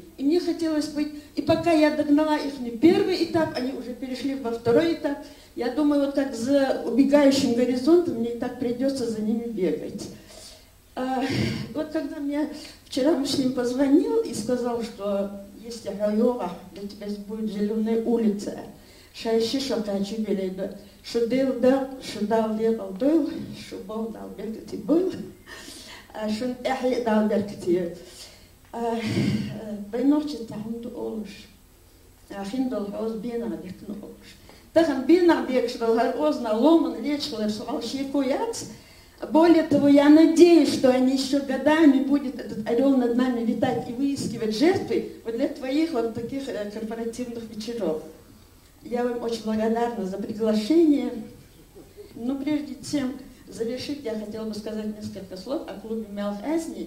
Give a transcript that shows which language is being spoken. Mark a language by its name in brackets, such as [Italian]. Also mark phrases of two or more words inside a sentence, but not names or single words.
[Russian] И мне хотелось быть, и пока я догнала их не первый этап, они уже перешли во второй этап, я думаю, вот как за убегающим горизонтом мне и так придется за ними бегать. Вот когда мне вчера Муслим позвонил и сказал, что есть Ахайова, для тебя будет зеленая улица, [Chechen] Шайши Шакачи Белейда, Шудел да, Шудал Лебал Дойл, Шубал дал Беркати был, Шун Эхли дал Беркати. Байнорчи Тахунду Олуш, Хиндал Хоз Бена Бекну Олуш. Тахан Бена Бекшрал Озна Ломан Лечхлер Свалшику Яц. [Russian] Более того, я надеюсь, что они еще годами будет этот орел над нами летать и выискивать жертвы вот для твоих вот таких корпоративных вечеров. Я вам очень благодарна за приглашение. Но прежде чем завершить, я хотела бы сказать несколько слов о клубе Мялх Азни.